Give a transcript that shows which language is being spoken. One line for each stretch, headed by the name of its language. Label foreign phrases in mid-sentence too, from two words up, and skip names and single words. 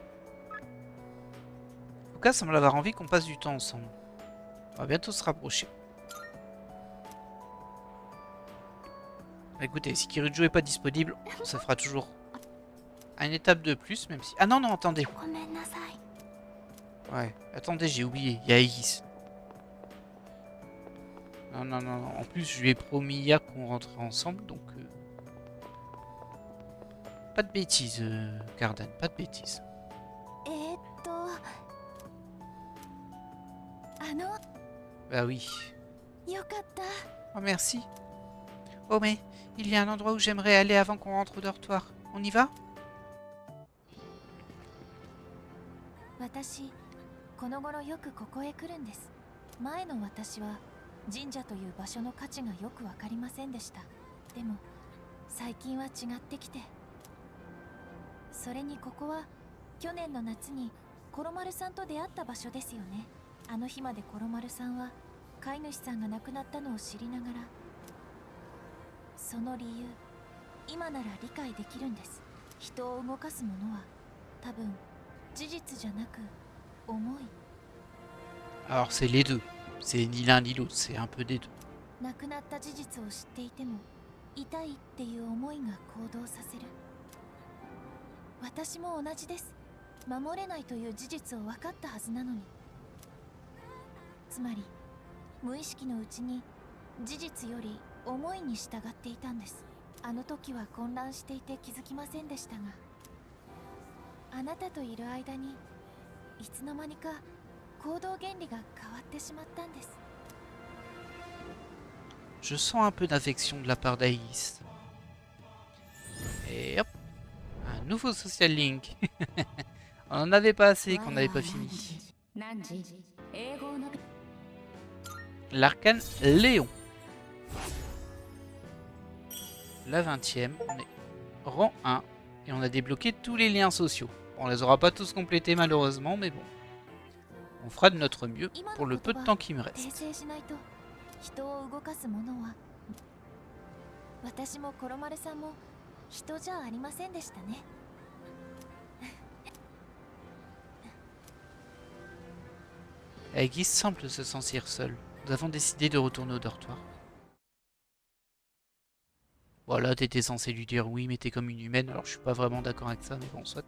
French: Fuka semble avoir envie qu'on passe du temps ensemble. On va bientôt se rapprocher. Écoutez, si Kiriju est pas disponible, ça fera toujours une étape de plus, même si... Ah non, non, attendez.
Japanese: ごめんなさい
French: Ouais, attendez, j'ai oublié. Il y a Aegis. Non, non, non, non. En plus, je lui ai promis hier qu'on rentrait ensemble, donc... Pas de bêtises, Cardan, pas de bêtises.
Japanese: あの
French: Bah oui.
Japanese: よかった
French: Oh, merci. Oh, mais il y a un endroit où j'aimerais aller avant qu'on rentre au dortoir. On y va?
Japanese: 私この頃よくここへ来るんです。前の私は神社という場所の価値がよくわかりませんでした。でも最近は違ってきて、それにここは去年の夏にコロマルさんと出会った場所ですよね。あの日までコロマルさんは飼い主さんが亡くなったのを知りながら、その理由今なら理解できるんです。人を動かすものは多分事実じゃなく思い。
French: Alors, c'est les deux. C'est ni l'un ni l'autre, c'est un peu des deux.
Japanese: 亡くなった事実を知っていても痛いっていう思いが行動させる。私も同じです。守れないという事実を分かったはずなのに。つまり無意識のうちに事実より思いに従っていたんです。あの時は混乱していて気づきませんでしたが、あなたといる間にいつの間にか行動原理が変わってしまったんです。
French: Je sens un peu d'affection de la part d'Aïs. Et hop, un nouveau
English: social link.
French: On en avait pas assez qu'on n'avait pas fini. L'arcane Léon. La 20e, on est rang 1 et on a débloqué tous les liens sociaux. On les aura pas tous complétés malheureusement, mais bon. On fera de notre mieux pour le peu de temps qui me reste.
Japanese: 人を動かすものは私もコロマルさんも人じゃありませんでしたね。
French: Aegis semble se sentir seule. Nous avons décidé de retourner au dortoir. Voilà, t'étais censé lui dire oui, mais t'es comme une humaine, alors je suis pas vraiment d'accord avec ça, mais bon, soit.